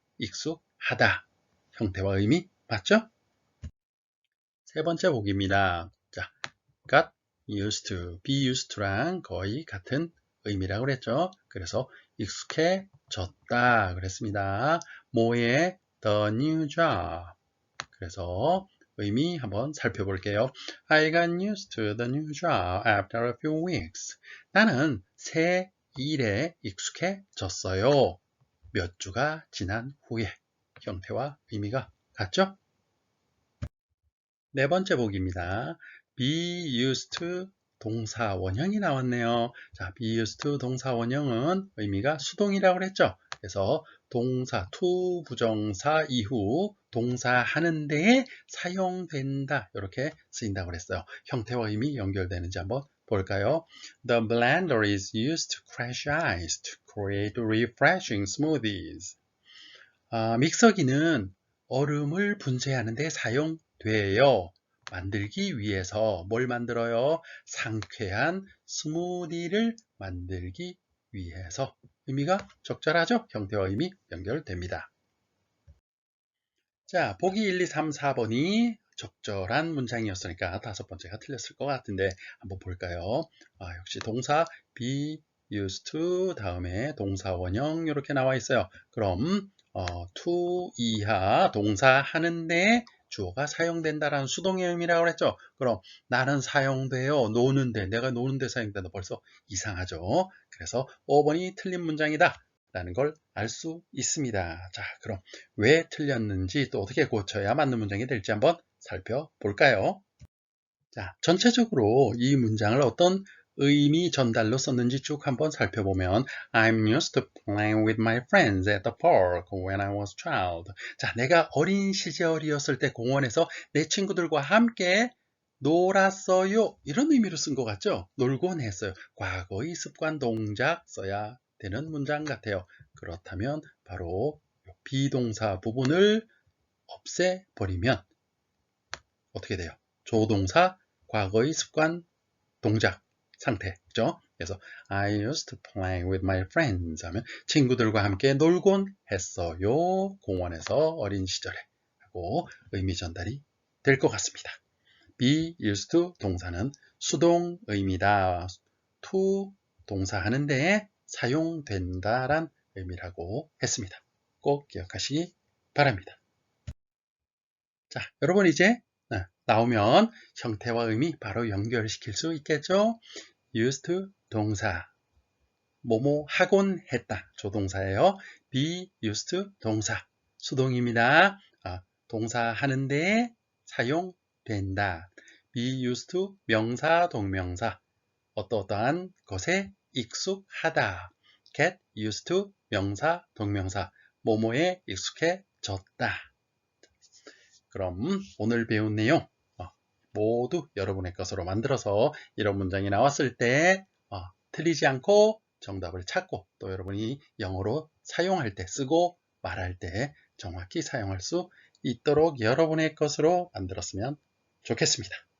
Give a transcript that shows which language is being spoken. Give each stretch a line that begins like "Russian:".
Korean: 익숙하다. 형태와 의미 맞죠? 세 번째 보기입니다. 자, got used to, be used to랑 거의 같은 의미라고 그랬죠. 그래서 익숙해졌다 그랬습니다. 뭐에
English: the new job.
Korean: 그래서 의미 한번 살펴볼게요.
English: I got used to the new job after a few weeks.
Korean: 나는 새 일에 익숙해졌어요. 몇 주가 지난 후에. 형태와 의미가 같죠? 네 번째 보기입니다. be used to 동사 원형이 나왔네요. 자, be used to 동사 원형은 의미가 수동이라고 그랬죠. 그래서 동사 to 부정사 이후 동사 하는 데에 사용된다. 이렇게 쓰인다고 그랬어요. 형태와 의미 연결되는지 한번 볼까요?
English: The blender is used to crush ice to create refreshing smoothies.
Korean: 믹서기는 얼음을 분쇄하는 데 사용돼요. 만들기 위해서 뭘 만들어요? 상쾌한 스무디를 만들기 위해서. 의미가 적절하죠? 형태와 의미 연결됩니다. 자, 보기 1, 2, 3, 4번이 적절한 문장이었으니까 다섯 번째가 틀렸을 것 같은데 한번 볼까요? 역시 동사 be used to 다음에 동사 원형 이렇게 나와 있어요. 그럼 to 이하 동사 하는데 주어가 사용된다라는 수동의 의미라고 그랬죠. 그럼 나는 사용돼요. 노는데 내가 노는데 사용된다. 벌써 이상하죠. 그래서 5번이 틀린 문장이다 라는 걸 알 수 있습니다. 자, 그럼 왜 틀렸는지 또 어떻게 고쳐야 맞는 문장이 될지 한번 살펴볼까요? 자, 전체적으로 이 문장을 어떤 의미 전달로 썼는지 쭉 한번 살펴보면
English: I'm used to playing with my friends at the park when I was a child.
Korean: 자, 내가 어린 시절이었을 때 공원에서 내 친구들과 함께 놀았어요. 이런 의미로 쓴 것 같죠? 놀곤 했어요. 과거의 습관 동작 써야 되는 문장 같아요. 그렇다면 바로 비동사 부분을 없애버리면 어떻게 돼요? 조동사 과거의 습관 동작 상태죠. 그래서
English: I used to play with my friends
Korean: 하면 친구들과 함께 놀곤 했어요. 공원에서 어린 시절에 하고 의미 전달이 될 것 같습니다. be used to 동사는 수동 의미다. to 동사 하는데 사용된다란 의미라고 했습니다. 꼭 기억하시기 바랍니다. 자, 여러분 이제 나오면 형태와 의미 바로 연결시킬 수 있겠죠? used to 동사 뭐뭐 하곤 했다 조동사예요. be used to 동사 수동입니다. 동사 하는데 사용된다. be used to 명사 동명사 어떠한 것에 익숙하다. get used to 명사, 동명사, 뭐뭐에 익숙해졌다. 그럼 오늘 배운 내용 모두 여러분의 것으로 만들어서 이런 문장이 나왔을 때 틀리지 않고 정답을 찾고 또 여러분이 영어로 사용할 때 쓰고 말할 때 정확히 사용할 수 있도록 여러분의 것으로 만들었으면 좋겠습니다.